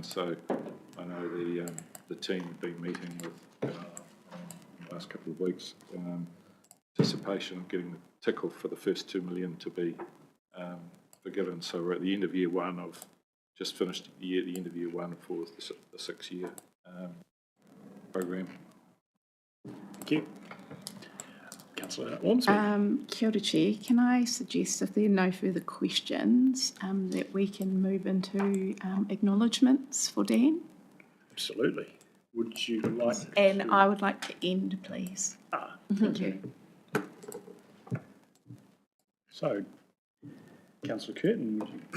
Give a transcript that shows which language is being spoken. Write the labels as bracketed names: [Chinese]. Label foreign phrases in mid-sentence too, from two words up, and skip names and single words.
[English] So I know the team have been meeting with the last couple of weeks, anticipation of getting the tickle for the first 2 million to be forgiven. So we're at the end of year one of, just finished the end of year one for the 6-year program. Thank you. Councillor Ormsby. [Māori] Kia ora, [English] Chair. Can I suggest, if there are no further questions, that we can move into acknowledgements for Dan? Absolutely. Would you like And I would like to end, please. Thank you. So, Councillor Curtin, would you